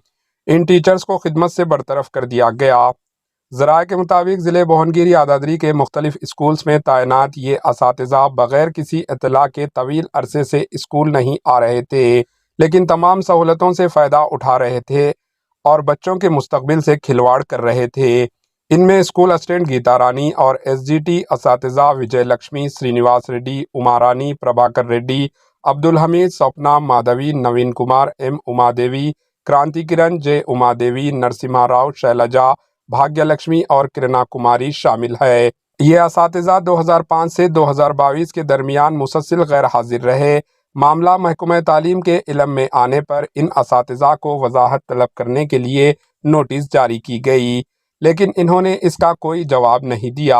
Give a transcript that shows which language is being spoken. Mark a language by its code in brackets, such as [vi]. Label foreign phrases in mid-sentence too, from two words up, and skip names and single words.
[ur] ان ٹیچرز کو خدمت سے برطرف کر دیا گیا۔ ذرائع کے مطابق ضلع بہونگیری یادادری کے مختلف اسکولز میں تعینات یہ اساتذہ بغیر کسی اطلاع کے طویل عرصے سے اسکول نہیں آ رہے تھے، لیکن تمام سہولتوں سے فائدہ اٹھا رہے تھے اور بچوں کے مستقبل سے کھلواڑ کر رہے تھے۔ ان میں اسکول اسسٹنٹ گیتا رانی اور ایس جی ٹی اساتذہ وجے لکشمی، سرینواس ریڈی، اما رانی، پربھاکر ریڈی، عبدالحمید، سوپنا، مادھوی، نوین کمار، ایم اما دیوی، کرانتی کرن، جے اما دیوی، نرسمہا راؤ، شیلجا، بھاگیہ لکشمی اور کرنا کماری شامل ہے۔ یہ اساتذہ 2005 سے 2022 کے درمیان مسلسل غیر حاضر رہے۔ معاملہ محکمہ تعلیم کے علم میں آنے پر ان اساتذہ کو وضاحت طلب کرنے کے لیے نوٹس جاری کی گئی، لیکن انہوں نے اس کا کوئی جواب نہیں دیا۔